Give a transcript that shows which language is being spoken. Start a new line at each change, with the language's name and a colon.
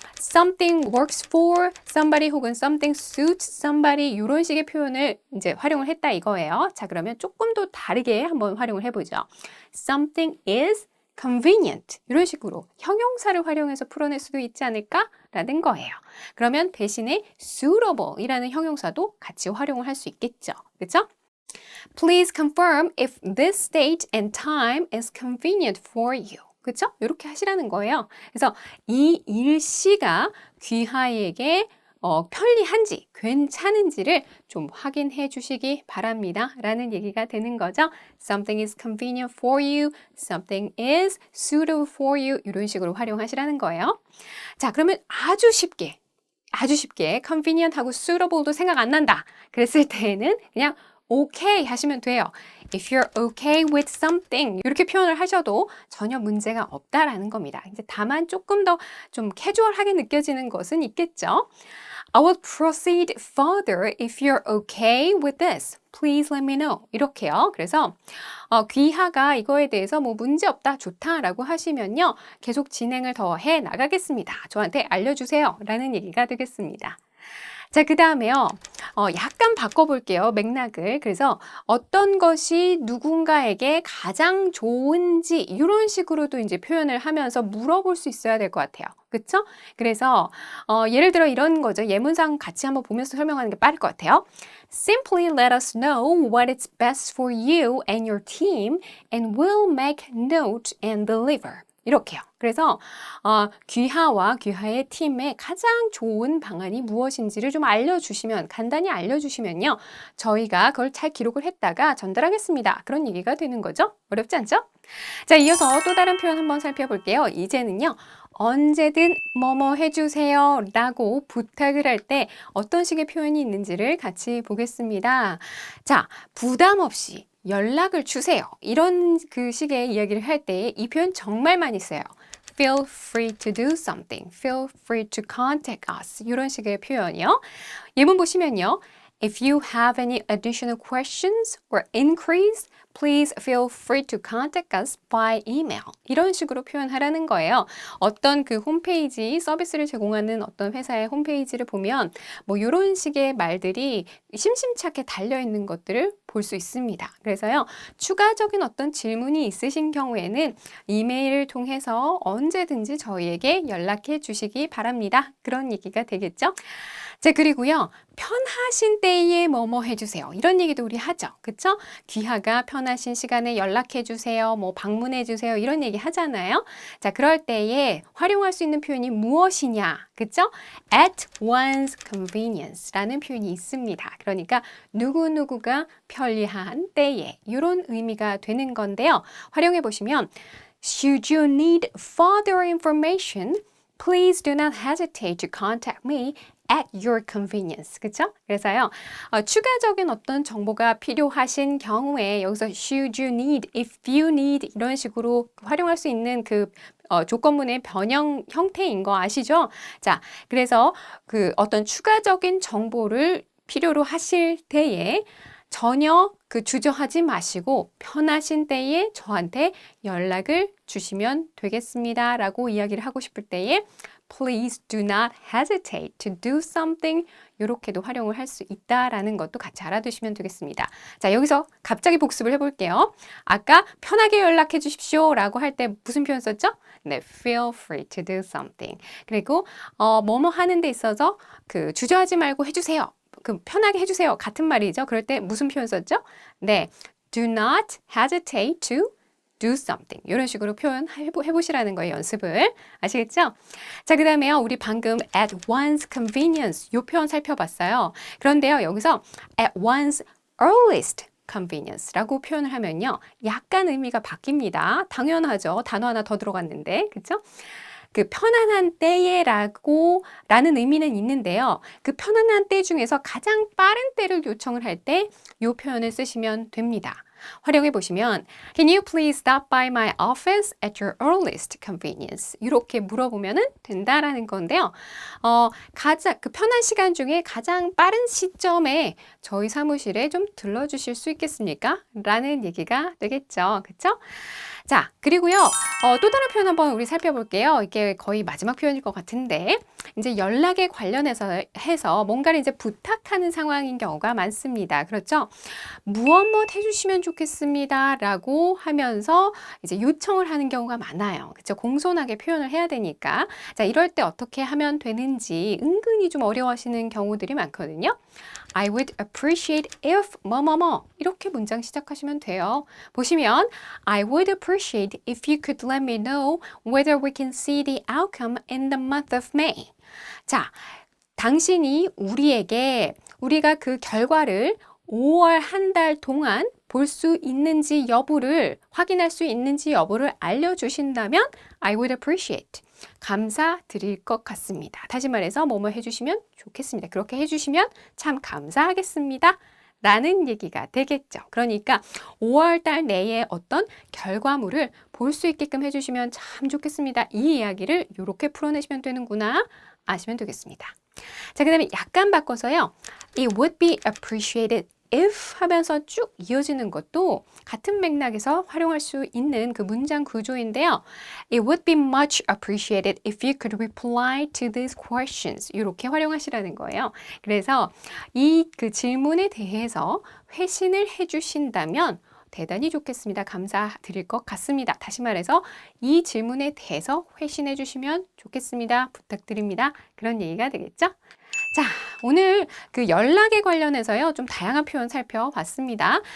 English: something works for somebody
Korean: 혹은
English: something suits somebody,
Korean: 이런 식의 표현을 이제 활용을 했다 이거예요. 자, 그러면 조금 더 다르게 한번 활용을 해보죠.
English: something is convenient,
Korean: 이런 식으로 형용사를 활용해서 풀어낼 수도 있지 않을까라는 거예요. 그러면 대신에 suitable 이라는 형용사도 같이 활용을 할 수 있겠죠. 그렇죠?
English: Please confirm if this date and time is convenient for you.
Korean: 그렇죠? 이렇게 하시라는 거예요. 그래서 이 일시가 귀하에게 편리한지, 괜찮은지를 좀 확인해 주시기 바랍니다 라는 얘기가 되는 거죠.
English: Something is convenient for you, something is suitable for you,
Korean: 이런 식으로 활용하시라는 거예요. 자, 그러면 아주 쉽게 convenient하고 suitable도 생각 안 난다 그랬을 때에는 그냥 okay 하시면 돼요.
English: If you're okay with something,
Korean: 이렇게 표현을 하셔도 전혀 문제가 없다라는 겁니다. 이제 다만 조금 더 좀 캐주얼하게 느껴지는 것은 있겠죠.
English: I will proceed further if you're okay with this. Please let me know.
Korean: 이렇게요. 그래서 귀하가 이거에 대해서 뭐 문제 없다, 좋다라고 하시면요. 계속 진행을 더 해 나가겠습니다. 저한테 알려주세요. 라는 얘기가 되겠습니다. 자, 그 다음에요. 약간 바꿔볼게요. 맥락을. 그래서 어떤 것이 누군가에게 가장 좋은지 이런 식으로도 이제 표현을 하면서 물어볼 수 있어야 될 것 같아요. 그쵸? 그래서 예를 들어 이런 거죠. 예문상 같이 한번 보면서 설명하는 게 빠를 것 같아요.
English: Simply let us know what is best for you and your team and we'll make note and deliver.
Korean: 이렇게요. 그래서 귀하와 귀하의 팀에 가장 좋은 방안이 무엇인지를 좀 알려주시면, 간단히 알려주시면요. 저희가 그걸 잘 기록을 했다가 전달하겠습니다. 그런 얘기가 되는 거죠. 어렵지 않죠? 자, 이어서 또 다른 표현 한번 살펴볼게요. 이제는요. 언제든 뭐뭐 해주세요 라고 부탁을 할 때 어떤 식의 표현이 있는지를 같이 보겠습니다. 자, 부담 없이 연락을 주세요. 이런 그 식의 이야기를 할 때 이 표현 정말 많이 써요.
English: Feel free to do something. Feel free to contact us.
Korean: 이런 식의 표현이요. 예문 보시면요.
English: If you have any additional questions or inquiries, please feel free to contact us by email.
Korean: 이런 식으로 표현하라는 거예요. 어떤 그 홈페이지, 서비스를 제공하는 어떤 회사의 홈페이지를 보면 뭐 이런 식의 말들이 심심찮게 달려있는 것들을 볼 수 있습니다. 그래서요, 추가적인 어떤 질문이 있으신 경우에는 이메일을 통해서 언제든지 저희에게 연락해 주시기 바랍니다. 그런 얘기가 되겠죠? 자, 그리고요, 편하신 때에 뭐뭐 해주세요. 이런 얘기도 우리 하죠. 그쵸? 귀하가 편하신 시간에 연락해 주세요. 뭐 방문해 주세요. 이런 얘기 하잖아요. 자, 그럴 때에 활용할 수 있는 표현이 무엇이냐? 그쵸?
English: At one's convenience
Korean: 라는 표현이 있습니다. 그러니까 누구누구가 편리한 때에 이런 의미가 되는 건데요. 활용해 보시면
English: Should you need further information, please do not hesitate to contact me at your convenience.
Korean: 그쵸? 그래서요, 추가적인 어떤 정보가 필요하신 경우에 여기서
English: should you need, if you need
Korean: 이런 식으로 활용할 수 있는 그 조건문의 변형 형태인 거 아시죠? 자, 그래서 그 어떤 추가적인 정보를 필요로 하실 때에 전혀 그 주저하지 마시고 편하신 때에 저한테 연락을 주시면 되겠습니다. 라고 이야기를 하고 싶을 때에
English: Please do not hesitate to do something.
Korean: 이렇게도 활용을 할 수 있다라는 것도 같이 알아두시면 되겠습니다. 자, 여기서 갑자기 복습을 해볼게요. 아까 편하게 연락해 주십시오 라고 할 때 무슨 표현 썼죠? 네,
English: feel free to do something.
Korean: 그리고 뭐뭐 하는 데 있어서 그 주저하지 말고 해주세요. 그 편하게 해주세요. 같은 말이죠. 그럴 때 무슨 표현 썼죠? 네,
English: do not hesitate to do something.
Korean: 이런 식으로 표현해보시라는 거예요. 연습을. 아시겠죠? 자, 그 다음에요. 우리 방금
English: at one's convenience
Korean: 이 표현 살펴봤어요. 그런데요. 여기서
English: at one's earliest convenience
Korean: 라고 표현을 하면요. 약간 의미가 바뀝니다. 당연하죠. 단어 하나 더 들어갔는데. 그쵸? 그 편안한 때에라고 라는 의미는 있는데요. 그 편안한 때 중에서 가장 빠른 때를 요청을 할 때 이 표현을 쓰시면 됩니다. 활용해 보시면
English: Can you please stop by my office at your earliest convenience?
Korean: 이렇게 물어보면 된다라는 건데요. 가장 그 편한 시간 중에 가장 빠른 시점에 저희 사무실에 좀 들러주실 수 있겠습니까? 라는 얘기가 되겠죠. 그쵸? 자, 그리고요. 또 다른 표현 한번 우리 살펴볼게요. 이게 거의 마지막 표현일 것 같은데 이제 연락에 관련해서 뭔가를 이제 부탁하는 상황인 경우가 많습니다. 그렇죠? 무엇 해주시면 좋겠습니다. 라고 하면서 이제 요청을 하는 경우가 많아요. 그렇죠? 공손하게 표현을 해야 되니까. 자, 이럴 때 어떻게 하면 되는지 은근히 좀 어려워하시는 경우들이 많거든요.
English: I would appreciate if
Korean: 뭐뭐뭐 이렇게 문장 시작하시면 돼요. 보시면
English: I would appreciate if you could let me know whether we can see the outcome in the month of May.
Korean: 자, 당신이 우리가 그 결과를 5월 한 달 동안 볼 수 있는지 여부를 확인할 수 있는지 여부를 알려주신다면
English: I would appreciate.
Korean: 감사드릴 것 같습니다. 다시 말해서 뭐뭐 해주시면 좋겠습니다. 그렇게 해주시면 참 감사하겠습니다. 라는 얘기가 되겠죠. 그러니까 5월 달 내에 어떤 결과물을 볼 수 있게끔 해주시면 참 좋겠습니다. 이 이야기를 이렇게 풀어내시면 되는구나 아시면 되겠습니다. 자, 그 다음에 약간 바꿔서요.
English: It would be appreciated if
Korean: 하면서 쭉 이어지는 것도 같은 맥락에서 활용할 수 있는 그 문장 구조인데요.
English: It would be much appreciated if you could reply to these questions.
Korean: 이렇게 활용하시라는 거예요. 그래서 이 그 질문에 대해서 회신을 해주신다면 대단히 좋겠습니다. 감사드릴 것 같습니다. 다시 말해서 이 질문에 대해서 회신해 주시면 좋겠습니다. 부탁드립니다. 그런 얘기가 되겠죠? 자, 오늘 그 연락에 관련해서요, 좀 다양한 표현 살펴봤습니다.